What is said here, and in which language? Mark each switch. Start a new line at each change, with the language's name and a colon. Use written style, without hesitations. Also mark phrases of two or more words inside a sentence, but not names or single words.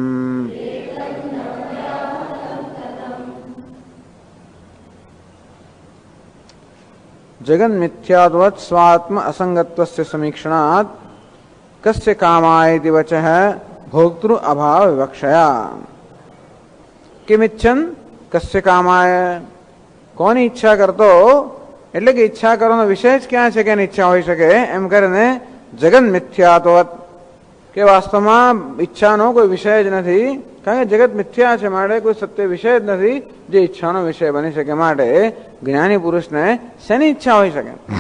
Sanskrit: जगन्मिथ्यात्वत् स्वात्म असंगत्वस्य समीक्षणात् कस्य कामायति वचः भोक्तृ अभाव विवक्षया। किमिच्छन् कस्य कामाय
Gujarati: કોની ઈચ્છા કરતો એટલે કે ઈચ્છા કરવાનો વિષય જ ક્યાં છે કે ઈચ્છા હોઈ શકે એમ કરીને
Sanskrit: जगन मिथ्यात्वत
Gujarati: કે વાસ્તવમાં ઈચ્છાનો કોઈ વિષય જ નથી કારણ કે જગત મિથ્યા છે માટે કોઈ સત્ય વિષય જ નથી જે ઈચ્છાનો વિષય બની શકે માટે જ્ઞાની પુરુષને શેની ઈચ્છા હોઈ શકે